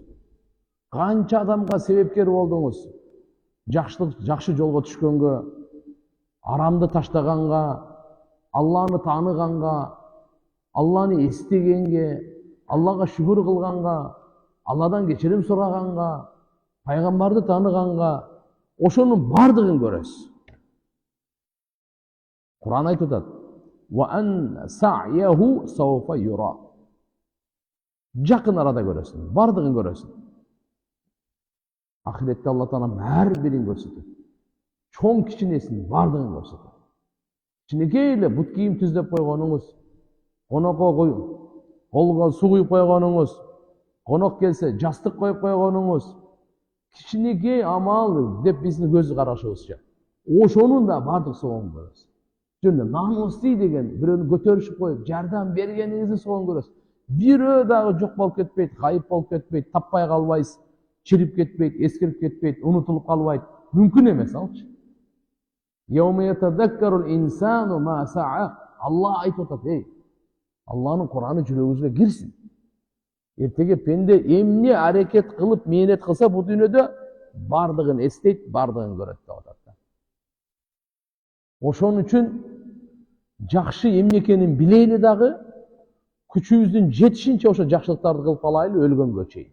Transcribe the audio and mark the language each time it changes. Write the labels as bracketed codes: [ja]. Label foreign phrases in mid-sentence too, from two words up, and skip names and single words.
[ky] Канча адамга себепкер болдуңуз, жакшы жолго түшкөнгө, арамды таштаганга, Алланы тааныганга, Алланы эстегенге, Аллага шүгүр кылганга, Алладан кечирим сураганга, пайгамбарды тааныганга, ошонун бардыгын көрөсүз. Кур'ан айтып атат: [ar] "وأن سعيه سوف يرى." [ky] Жакын арада көрөсүң, бардыгын көрөсүң. Ахиретте Алла Таала ар бирин көрсөтөт. Чоң кичинесин бардыгын көрсөтөт. Кичинекей эле бут кийим түздөп койгонуңуз, конокко колго суу куюп койгонуңуз, конок келсе жастык коюп койгонуңуз, кичинекей амал деп биздин көз карашыбызча. Ошонун да бардык соогун көрөсүз. Жөн намусти деген бирөөнү көтөрүшүп коюп, жардам бергениңиздин соогун көрөсүз. Бирөө дагы жок болуп кетпейт, кайып болуп кетпейт, таппай калбайсыз, чирип кетпейт, эскирип кетпейт, унутулуп калбайт. Мүмкүн эмес алчы. [ar] يوم يتذكر الإنسان ما سعى. [ky] Алла айтып атат, Алланын Кур'аны жүрөгүңүзгө кирсин. Эртеге пенде эмне аракет кылып, мээнет кылса бу дүйнөдө, бардығын эстейт, бардығын көрөт деп атат. Ошон үчүн жакшы эмне экенин билейли дагы, күчүбүздүн жетишинче ошо жакшылыктарды кылып алайлы өлгөнгө чейин.